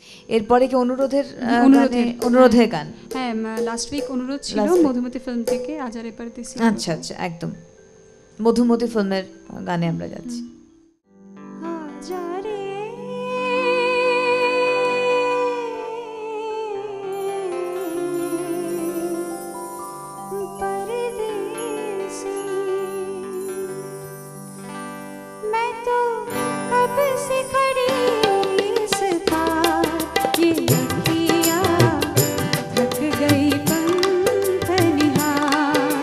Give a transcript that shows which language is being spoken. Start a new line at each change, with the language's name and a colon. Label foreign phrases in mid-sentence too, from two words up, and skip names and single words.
Bangla: এরপরে কি অনুরোধের অনুরোধের গান? হ্যাঁ,
English: last week
Bangla: অনুরোধ ছিল
English: Last week।
Bangla: মধুমতি ফিল্ম থেকে, আজ আর এপারে দেশি। আচ্ছা আচ্ছা, একদম মধুমতি ফিল্মের গানে আমরা যাচ্ছি।
Hindi: आजा रे परदेसी, मैं तो कब से खड़ी इस पार, ये अखियाँ थक गई पंख निहार।